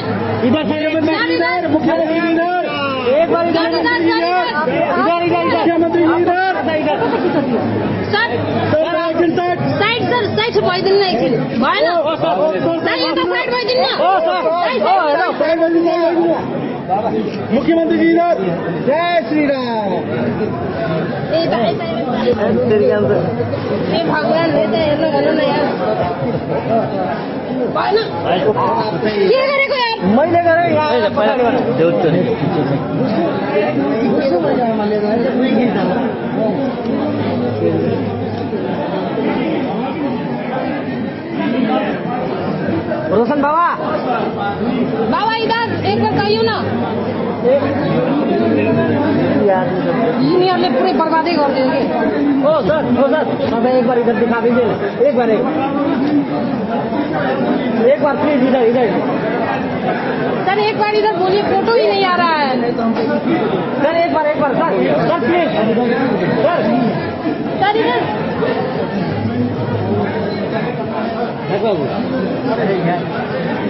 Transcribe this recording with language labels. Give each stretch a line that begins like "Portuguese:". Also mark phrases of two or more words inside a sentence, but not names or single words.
Hindi: इधर मुख्यमंत्री इधर एक बार इधर मुख्यमंत्री इधर
Nepali: सर साइड सर साइड से भइदिनु न एकछिन भएन साइड एउटा साइड भइदिनु न
Hindi: मुख्यमंत्री जी इधर जय श्री राम
Nepali: ए भगवान ले त हेर्न भन्नु न यार भएन के गरेको यार मैले गरे यहाँ रोशन बाबा
Hindi: बाबा इधर एक बार
Nepali: कहियो न यिनीहरूले पुरै बर्बादै गरिदियो कि
Hindi: ओ सर तपाईँ एक बार इधर दिखा दीजिए एक बार प्लीज इधर सर एक बार इधर बोलिए फोटो ही नहीं आ रहा है सर एक बार सर प्लीज सर इधर बाबू